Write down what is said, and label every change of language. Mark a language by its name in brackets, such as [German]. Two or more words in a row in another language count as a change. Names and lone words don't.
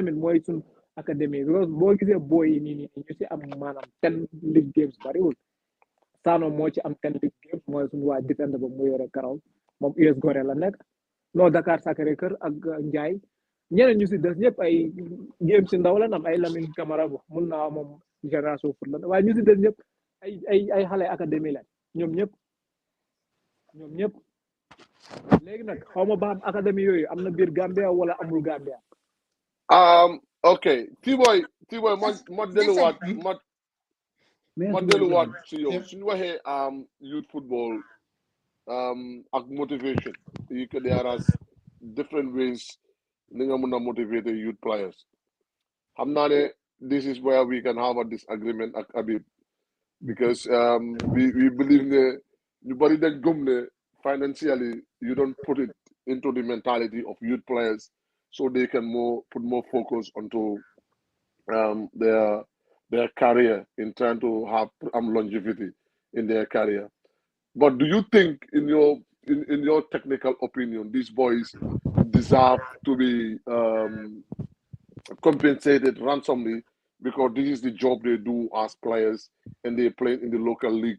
[Wolof] tamit mooy suñ académie because boo gisee booy yi nii ñu ci am maanaam [English] 10 league games [Wolof] bariwul Sano moo ci am [English] 10 league games [Wolof] mooy suñu waa defender ba mu yore karaw moom US Gorée la nekk non Dakar Sacré-Cœur ak Ndiaye ñeneen ñu si des ñëpp ay game si ndaw la am ay Lamine Camara bu mun naa moom génération foot la waaye ñu si des ñëpp ay xale académie la ñoom ñëpp léegi nag xaw ma ba am académie yooyu am na biir Gambia wala amul Gambia. ok T-Boy ma delluwaat si yow suñu waxee [English] youth football [Wolof] ak motivation [English] there are different ways [Wolof] ni nga mun a [English] motivate youth players [Wolof] xam naa ne [English] this is where we can have a disagreement ak Habib because we believe [Wolof] ne ñu bari dañ gëm ne [English] financially you don't put it into the mentality of youth players so they can put more focus onto their career in trying to have longevity in their career. But do you think, in your technical opinion, these boys deserve to be compensated ransomly because this is the job they do as players and they play in the local league?